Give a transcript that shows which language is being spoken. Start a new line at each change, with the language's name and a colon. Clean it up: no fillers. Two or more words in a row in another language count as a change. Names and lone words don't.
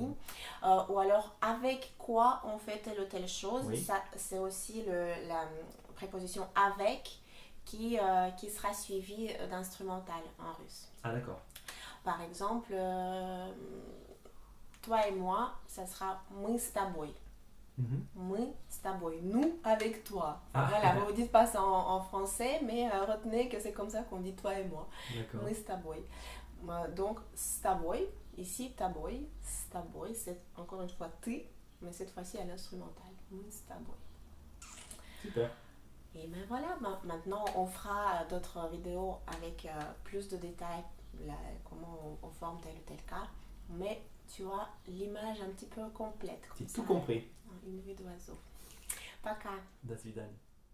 French: Ou alors, avec quoi on fait telle ou telle chose. Oui. Ça, c'est aussi la préposition avec qui sera suivie d'instrumental en russe. Ah, d'accord. Par exemple, toi et moi, ça sera
Russian: мы с тобой. Мы с тобой.
French: Nous avec toi. Voilà, vous ne dites pas ça en français, mais retenez que c'est comme ça qu'on dit toi et moi. D'accord.
Russian: Мы с тобой. Donc, с тобой. Ici, тобой. С тобой,
French: c'est encore une fois ты, mais cette fois-ci à l'instrumental.
Russian: Мы с тобой.
French: Super. Et ben voilà, maintenant on fera d'autres vidéos avec plus de détails comment on forme tel ou tel cas, mais tu as l'image un petit peu complète. C'est tout compris. Une vue d'oiseau.
Russian: Пока. До свидания.